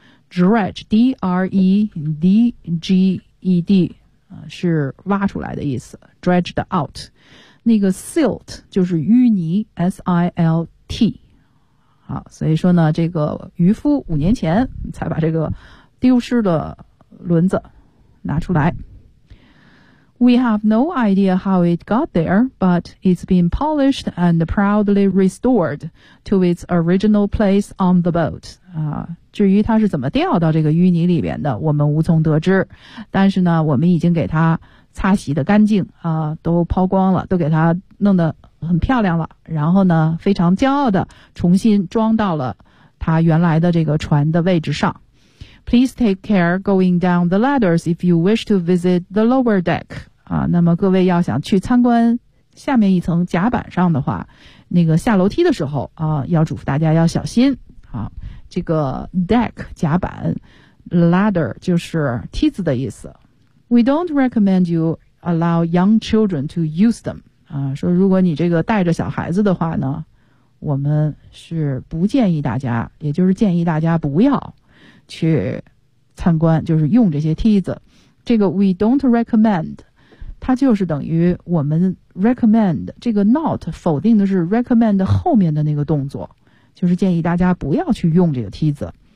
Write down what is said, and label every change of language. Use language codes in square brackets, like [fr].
[zh] Dredge, D-R-E-D-G-E-D， 是挖出来的意思。 [en] Dredged out， [zh] 那个 silt 就是淤泥 ，S-I-L-T。好，所以说呢，这个渔夫5年前才把这个丢失的轮子拿出来。 [en] We have no idea how it got there, but it's been polished and proudly restored to its original place on the boat. [zh] 啊，至于它是怎么掉到这个淤泥里边的，我们无从得知。但是呢，我们已经给它擦洗的干净啊，都抛光了，都给它弄得。很漂亮了，然后呢，非常骄傲的重新装到了他原来的这个船的位置上。 [en] Please take care going down the ladders if you wish to visit the lower deck. [zh] 啊，那么各位要想去参观下面一层甲板上的话，那个下楼梯的时候啊，要嘱咐大家要小心。啊，这个 deck 甲板 ladder 就是梯子的意思。 [en] We don't recommend you allow young children to use them. [zh] 啊，说如果你这个带着小孩子的话呢，我们是不建议大家，也就是建议大家不要去参观，就是用这些梯子。这个 [en] we don't recommend， [zh] 它就是等于我们 recommend 这个 not 否定的是 recommend 后面的那个动作，就是建议大家不要去用这个梯子。